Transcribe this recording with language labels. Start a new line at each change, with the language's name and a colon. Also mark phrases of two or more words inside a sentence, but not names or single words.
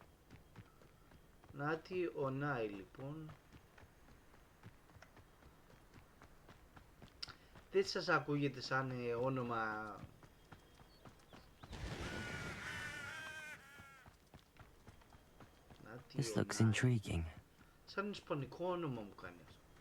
Greek: Νάτι ο Νάι, λοιπόν. Δεν σας ακούγεται σαν όνομα...
English: This looks intriguing.
Greek: Σαν ισπανικό όνομα μου κάνει αυτό.